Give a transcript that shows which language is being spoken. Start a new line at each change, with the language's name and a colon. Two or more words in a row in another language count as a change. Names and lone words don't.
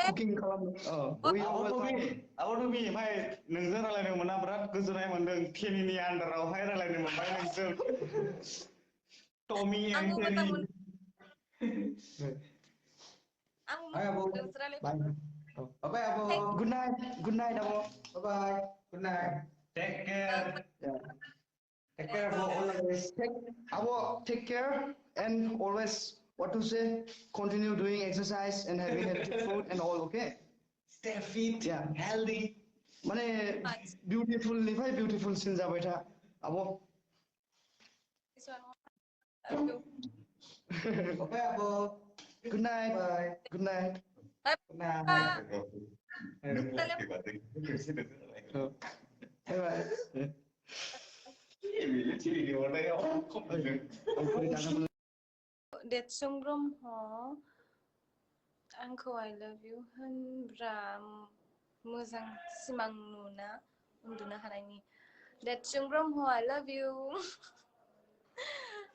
Bodo: कुकिं खालामनो आब' टमि ओमफ्राय नोंजों रायलायनो मोना बिराद गोजोननाय मोनदों टेनिनि आन्दारावहाय रायलायनो मोनबाय नोंजों टमि एन्ड आंबो टेनि मोजां मोनदों आंबो बाय मोजां आब' मोनदों नोंसोर रायलायनो बाय थेंक
English: आब' good night आब' bye good night take care Take care, Abo. Always. Abo, take care and always, what to say, continue doing exercise and having healthy food and all, okay? Stay fit, healthy.
Bodo: माने beautifulनिफ्राय beautifulसिन जाबाय था,
English: Abo. Okay, Abo. Good night. Bye. Good night. Good night. Bye bye.
Bodo: देतसुं ब्रह्म आंखौ
English: I love you
Bodo: होनब्रा मोजां सिमां नुना उन्दुनो हानायनि देतसुं ब्रह्म
English: I love you